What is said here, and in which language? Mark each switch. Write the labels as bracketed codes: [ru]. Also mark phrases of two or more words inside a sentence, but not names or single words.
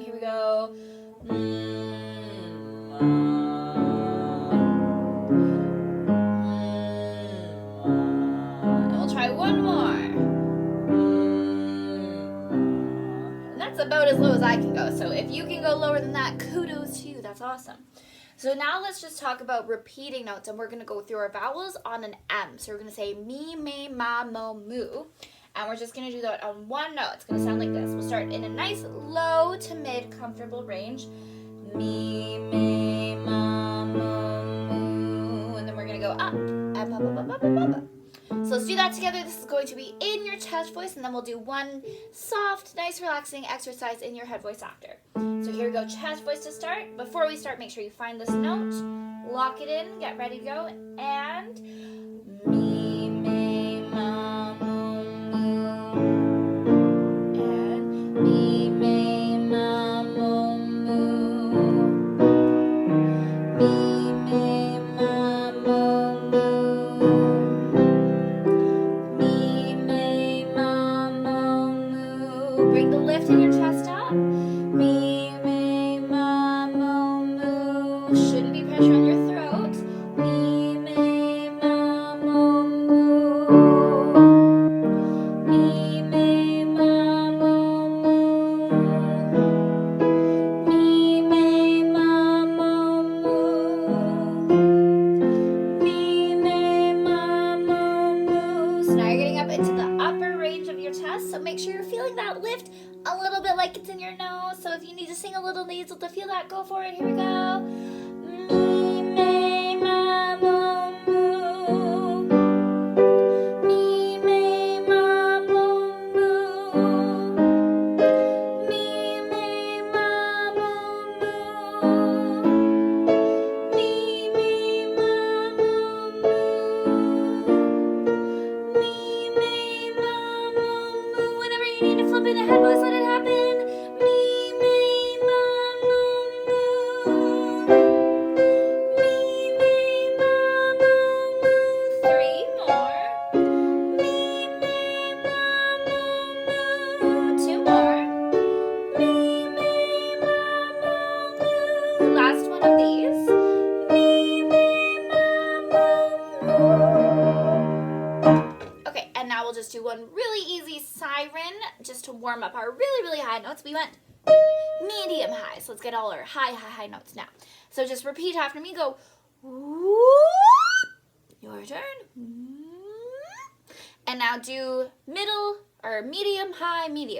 [en] Here we go. And we'll try one more. And that's about as low as I can go. So if you can go lower than that, kudos to you. That's awesome. So now let's just talk about repeating notes, and we're going to go through our vowels on an M. So we're going to say me, me, ma, mo, moo. And we're just going to do that on one note. It's going to sound like this. We'll start in a nice low to mid comfortable range. Me, me, ma, mo, moo. And then we're going to go up. Up, up, up, up, up, up, up. So let's do that together. This is going to be in your chest voice, and then we'll do one soft, nice, relaxing exercise in your head voice after. So here we go, chest voice to start. Before we start, make sure you find this note, lock it in, get ready to go, and me, me, ma, mo, moo, and me, me, ma, mo, moo, me, me, ma, mo, moo, me, me, ma, mo, moo. Bring the lift in your chest up. Me, me, ma, mo, moo. Shouldn't be pressure on your throat. Me, me, ma, mo, moo. Me, me, ma, mo, moo. Me, me, ma, mo, moo. Me, me, ma, mo, moo. So now you're getting up into the upper range of your chest. So make sure you're feeling that lift a little bit like it's in your nose. So if you need to sing a little nasal to feel that, go for it. Here we go. Me, me, ma, mo, moo. Me, me, ma, mo, moo. Me, me, ma, mo, moo. Me, me, ma, mo, moo. Me, me, ma, mo, moo. Whenever you need to flip in the head voice, let it happen. Me, me, ma, mo, moo. Me, me, ma, mo, moo. Three more. Me, me, ma, mo, moo. Two more. Me, me, ma, mo, moo. Last one of these. Me, me, ma, mo, moo. Okay, and now we'll just do one really easy siren just to warm up our really, really high notes. We went medium high, so let's get all our high, high, high notes now. So just repeat after me. Go, whoop. Your turn. And now do middle or medium, high, medium.